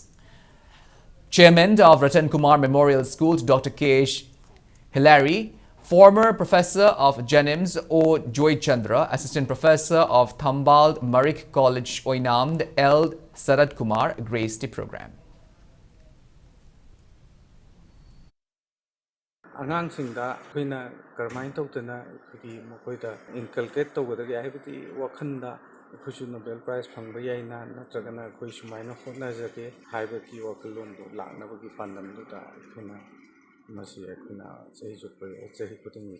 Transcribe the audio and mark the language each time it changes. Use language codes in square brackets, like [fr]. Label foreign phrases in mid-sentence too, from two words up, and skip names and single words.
[en] Chairman of Ratan Kumar Memorial School, Dr. K.H. Hilary, former professor of Jenims O. Joy Chandra, assistant professor of Thambald Marik College, Oinam, L. Sarat Kumar, graced the program. [mni] ꯑꯉꯥꯡꯁꯤꯡꯗ ꯑꯩꯈꯣꯏꯅ ꯀꯔꯝꯍꯥꯏꯅ ꯇꯧꯗꯅ ꯑꯩꯈꯣꯏꯒꯤ ꯃꯈꯣꯏꯗ ꯏꯟꯀꯜꯀꯦꯠ ꯇꯧꯒꯗꯒꯦ ꯍꯥꯏꯕꯗꯤ ꯋꯥꯈꯜꯗ ꯑꯩꯈꯣꯏꯁꯨ ꯅꯣꯕꯦꯜ ꯄ꯭ꯔꯥꯏꯖ ꯐꯪꯕ ꯌꯥꯏꯅ ꯅꯠꯇ꯭ꯔꯒꯅ ꯑꯩꯈꯣꯏ ꯁꯨꯃꯥꯏꯅ ꯍꯣꯠꯅꯖꯒꯦ ꯍꯥꯏꯕꯒꯤ ꯋꯥꯈꯜꯂꯣꯟꯗꯨ ꯂꯥꯛꯅꯕꯒꯤ ꯄꯥꯟꯗꯝꯗꯨꯗ ꯑꯩꯈꯣꯏꯅ ꯃꯁꯤ ꯑꯩꯈꯣꯏꯅ ꯆꯍꯤ ꯈꯨꯗꯤꯡꯒꯤ